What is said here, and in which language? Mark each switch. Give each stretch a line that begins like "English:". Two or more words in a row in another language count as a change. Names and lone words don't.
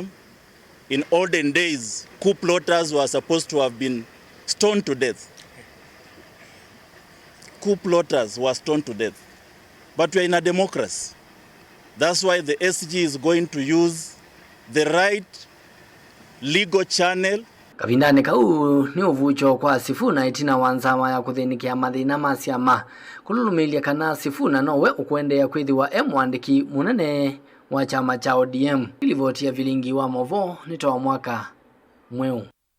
English: In olden days, coup plotters were supposed to have been stoned to death. Coup plotters were stoned to death. But we are in a democracy. That's why the SG is going to use the right legal channel.
Kamba: Kavindane kau ni uvucho kwa Sifuna Itina wa nzama ya kuthinikia mathina masyama kululumiilya kana Sifuna nowe ukwende ya kwithiwa Muandiki Munene wa chama cha ODM ilivotia vilingi wa movo nitoa mwaka mweu.